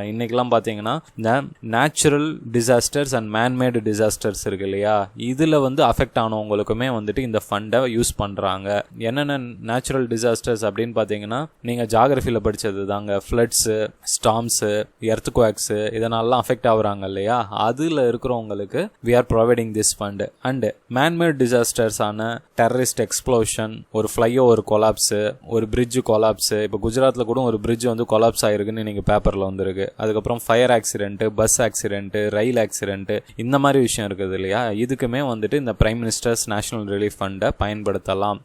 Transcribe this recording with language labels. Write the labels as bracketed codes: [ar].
[ta] இன்னைக்கெல்லாம் பாத்தீங்கன்னா இந்த natural disasters and man-made disasters இருக்கு இல்லையா? இதுல வந்து அஃபெக்ட் ஆனவங்களுக்குமே வந்துட்டு இந்த ஃபண்டை யூஸ் பண்றாங்க. என்னென்ன நேச்சுரல் டிசாஸ்டர்ஸ் அப்படின்னு பாத்தீங்கன்னா, நீங்க ஜியோகிராஃபில படிச்சது தாங்க. ஃப்ளட்ஸ், ஸ்டார்ம்ஸ், எர்த்குவேக்ஸ் இதனாலலாம் அஃபெக்ட் ஆகுறாங்க இல்லையா? அதுல இருக்கிறவங்களுக்கு [en] we are providing this fund. and man-made disasters [ta] ஆன டெரரிஸ்ட் எக்ஸ்ப்ளோஷன், ஒரு ஃப்ளைஓவர் கொலாப்ஸ், ஒரு பிரிட்ஜ் கொலாப்ஸ், இப்போ குஜராத்ல கூட ஒரு பிரிட்ஜ் வந்து கொலாப்ஸ் ஆயிருக்குன்னு நீங்க பேப்பர்ல வந்திருக்கு. அதுக்கப்புறம் ஃபயர் ஆக்சிடென்ட், பஸ் ஆக்சிடென்ட், ரயில் ஆக்சிடென்ட், இந்த மாதிரி விஷயம் இருக்குது இல்லையா? இதுக்குமே வந்துட்டு இந்த பிரைம் மினிஸ்டர்ஸ் நேஷனல் ரிலீஃப் ஃபண்டை பயன்படுத்தலாம்.